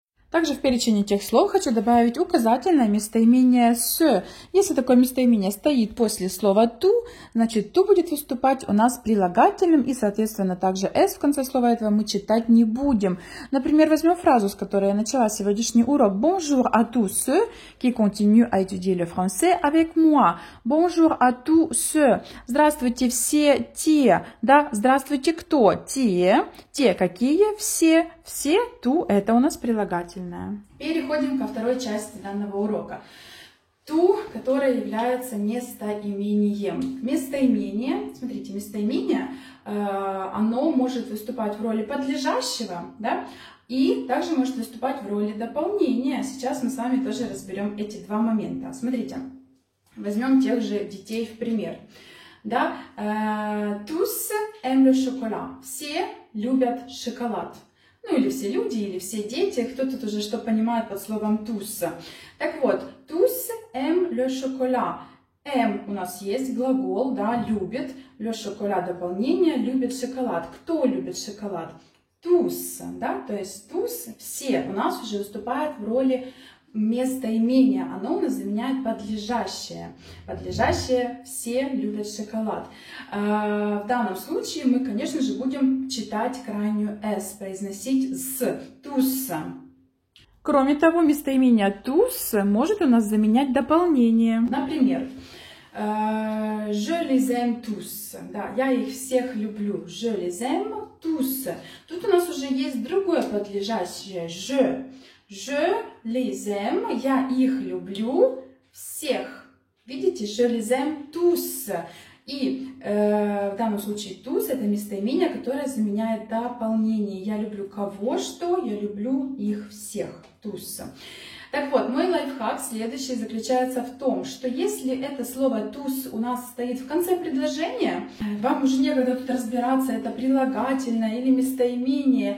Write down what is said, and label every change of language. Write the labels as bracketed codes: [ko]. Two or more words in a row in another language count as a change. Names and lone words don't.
[ru] Также в перечень этих слов хочу добавить указательное местоимение «с». Если такое местоимение стоит после слова «ту», значит «ту» будет выступать у нас прилагательным, и, соответственно, также «с» в конце слова этого мы читать не будем. Например, возьмем фразу, с которой я начала сегодняшний урок. [fr] Bonjour à tous ceux qui continuent à étudier le français avec moi. Bonjour à tous ceux. [ru] Здравствуйте все те. Да, здравствуйте кто? Те. Те какие? Все. Все. Ту – это у нас прилагательное. Переходим ко второй части данного урока. Ту, которая является местоимением. Местоимение, смотрите, местоимение, оно может выступать в роли подлежащего, да, и также может выступать в роли дополнения. Сейчас мы с вами тоже разберем эти два момента. Смотрите, возьмем тех же детей в пример. Да, [fr] tous aiment le chocolat. [ru] Все любят шоколад. Ну, или все люди, или все дети. Кто тут уже что понимает под словом tous. Так вот, [fr] tous aiment le chocolat. [ru] Aime у нас есть глагол, да, любит. [fr] Le chocolat [ru] дополнение, любит шоколад. Кто любит шоколад? Tous, да, то есть tous, все у нас уже выступает в роли местоимения. Оно у нас заменяет подлежащее. Подлежащее все любят шоколад. В данном случае мы, конечно же, будем читать крайнюю «с», произносить «с», «tous». Кроме того, местоимение «tous» может у нас заменять дополнение. Например, [fr] je les aime tous. [ru] Да, я их всех люблю. [fr] Je les aime tous. [ru] Тут у нас уже есть другое подлежащее «je». [fr] Je les aime, [ru] я их люблю всех. Видите, [fr] je les aime tous. [ru] И в данном случае tous это местоимение, которое заменяет дополнение. Я люблю кого, что, я люблю их всех. Tous. Так вот, мой лайфхак следующий заключается в том, что если это слово tous у нас стоит в конце предложения, вам уже некогда тут разбираться, это прилагательное или местоимение.